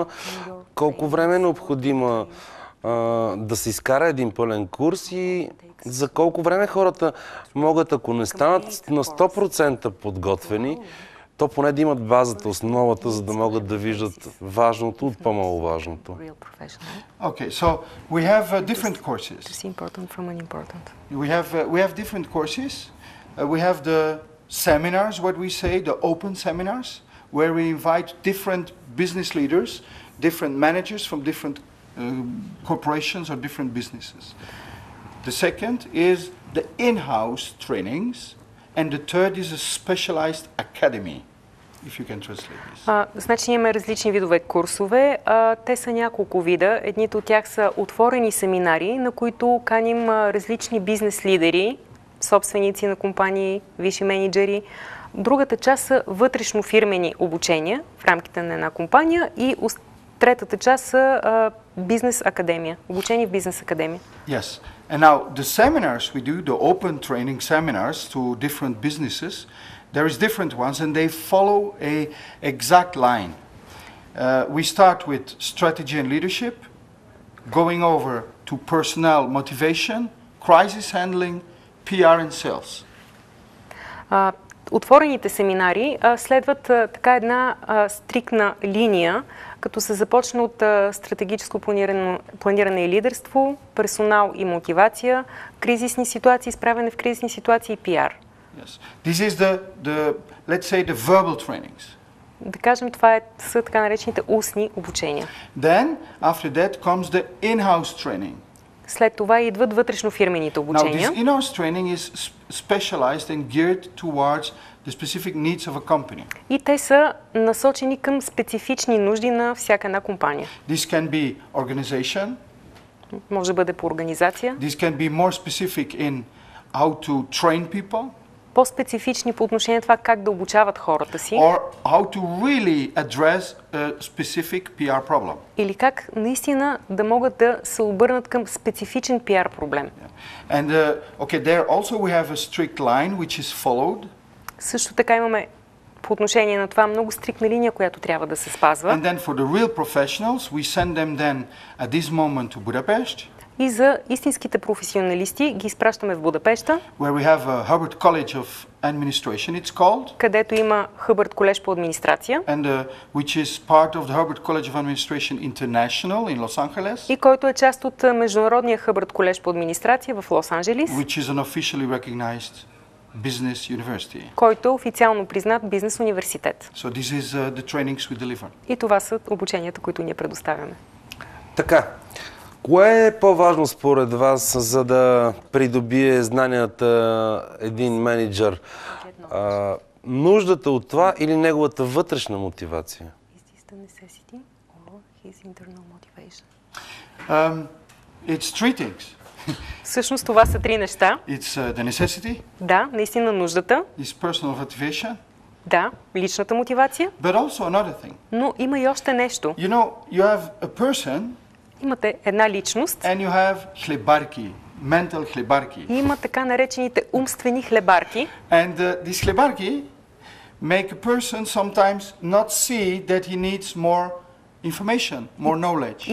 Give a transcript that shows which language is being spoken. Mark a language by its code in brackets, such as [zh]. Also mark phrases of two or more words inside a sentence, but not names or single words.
[bg] Колко време е необходимо да се изкара един пълен курс и за колко време хората могат, ако не станат на 100% подготвени, то поне да имат базата, основата, за да могат да виждат важното от по-маловажното. [en] Okay, so we have different courses. We have different courses. We have the seminars, what we say, the open seminars, where we invite different business leaders, different managers from different corporations or different businesses. The second is the in-house trainings, and the third is a specialized academy. If you can translate this. [bg] Значи имаме различни видове курсове. Те са няколко вида. Едните от тях са отворени семинари, на които каним различни бизнес лидери, собственици на компании, висши менеджери. Другата част са вътрешнофирмени обучения в рамките на една компания и третата част са бизнес академия, обучение в бизнес академия. [en] Yes. And now the seminars we do, the open training seminars to different businesses, there is different ones and they follow a exact line. We start with strategy and leadership, going over to personnel motivation, crisis handling, PR and sales. [bg] Отворените семинари следват така една стриктна линия, като се започне от стратегическо планиране и лидерство, персонал и мотивация, кризисни ситуации, справяне в кризисни ситуации и PR. [en] Yes. This is the let's say the verbal trainings. [bg] Да кажем, това са така наречените устни обучения. [en] Then after that comes the in-house training. [bg] След това идват вътрешнофирмените обучения. [en] Now this in-house training is specialized and geared towards the specific needs of a company. [bg] И те са насочени към специфични нужди на всяка една компания. [en] This can be organization. [bg] Може да бъде по организация. [en] This can be more specific in how to train people. [bg] По-специфични по отношение на това как да обучават хората си. [en] Or how to really address a specific PR problem. [bg] Или как наистина да могат да се обърнат към специфичен PR проблем. [en] And okay, there also we have a strict line which is followed. [bg] Също така имаме по отношение на това много стриктна линия, която трябва да се спазва. [en] And then for the real professionals, we send them then at this moment to Budapest. [bg] И за истинските професионалисти ги изпращаме в Будапеща, [en] Where we have a Hubbard College of Administration, it's called. [bg] където има Хъбърт колеж по администрация. [en] And which is part of the Hubbard College of Administration International in Los Angeles. [bg] И който е част от Международния Хъбърт колеж по администрация в Лос-Анджелис. [en] Which is an officially recognized business university. [bg] Който е официално признат бизнес университет. [en] So this is the trainings we deliver. [bg] И това са обученията, които ние предоставяме. Така, кое е по-важно според вас, за да придобие знанията един менеджер? Нуждата от това или неговата вътрешна мотивация? [en] It's three things. [bg] Всъщност това са три неща. [en] It's the necessity. [bg] Да, наистина нуждата. [en] It's personal motivation. [bg] Да, личната мотивация. [en] But also another thing. [bg] Но има и още нещо. [en] You know, you have a person. [bg] Имате една личност. [en] And you have хлебарки, mental хлебарки. [bg] И има така наречените умствени хлебарки. [en] And these хлебарки make a person sometimes not see that he needs more information, more knowledge.